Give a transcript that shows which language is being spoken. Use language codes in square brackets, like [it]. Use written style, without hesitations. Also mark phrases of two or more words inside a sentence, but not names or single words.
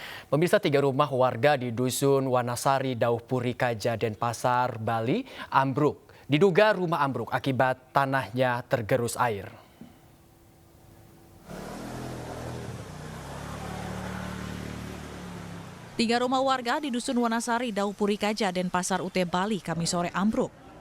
[id] Pemirsa, 3 rumah warga di Dusun Wanasari, Dauhpuri Kaja, Denpasar, Bali ambruk. Diduga rumah ambruk akibat tanahnya tergerus air. Tiga rumah warga di Dusun Wanasari, Dauhpuri Kaja, Denpasar, UT Bali, Kamis sore ambruk.